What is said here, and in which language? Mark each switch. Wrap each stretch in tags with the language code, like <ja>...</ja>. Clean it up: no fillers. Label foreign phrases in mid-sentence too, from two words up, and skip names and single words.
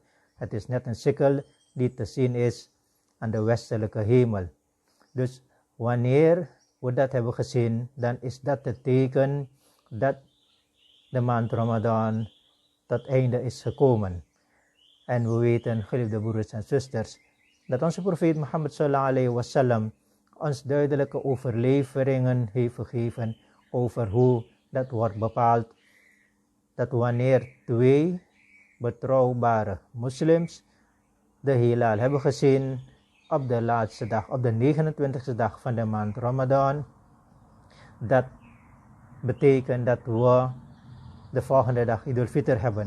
<nl>Het is net een sikkel die te zien is aan de westelijke hemel. Dus wanneer we dat hebben gezien, dan is dat het teken dat de maand Ramadan tot einde is gekomen. En we weten, geliefde broeders en zusters, dat onze profeet Mohammed</nl> <ar>صلى الله عليه وسلم</ar> <nl>ons duidelijke overleveringen heeft gegeven over hoe dat wordt bepaald. Dat wanneer twee betrouwbare moslims de hilal hebben gezien op de laatste dag, op de 29e dag van de maand Ramadan, dat betekent dat we de volgende dag Idul Fitr hebben.</nl>